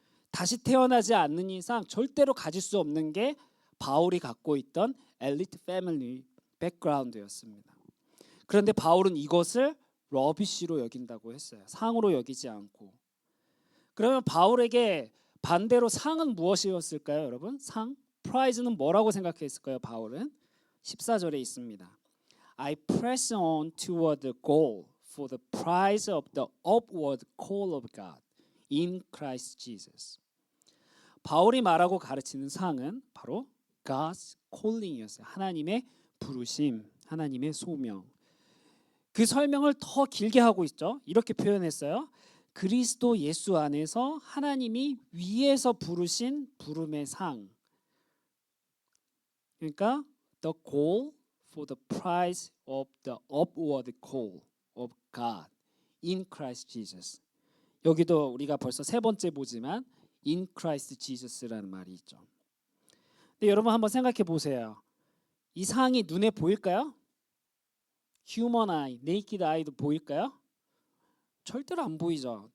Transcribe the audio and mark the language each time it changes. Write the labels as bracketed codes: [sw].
[ko] 다시 태어나지 않는 이상 절대로 가질 수 없는 게 바울이 갖고 있던 엘리트 패밀리 백그라운드였습니다. 그런데 바울은 이것을 러비시로 여긴다고 했어요. 상으로 여기지 않고. 그러면 바울에게 반대로 상은 무엇이었을까요, 여러분? 상? 프라이즈는 뭐라고 생각했을까요, 바울은? 14절에 있습니다. [en] I press on toward the goal for the prize of the upward call of God in Christ Jesus. [ko] 바울이 말하고 가르치는 상은 바로 [en] God's calling [ko] 이었어요. 하나님의 부르심, 하나님의 소명. 그 설명을 더 길게 하고 있죠. 이렇게 표현했어요. 그리스도 예수 안에서 하나님이 위에서 부르신 부름의 상. 그러니까 [en] the goal for the prize of the upward call of God in Christ Jesus. [ko] 여기도 우리가 벌써 세 번째 보지만 [en] in Christ Jesus [ko] 라는 말이 있죠. 근데 여러분 한번 생각해 보세요. 이 상이 눈에 보일까요? 휴먼 아이, 네이키드 아이도 보일까요? 절대로 안 보이죠.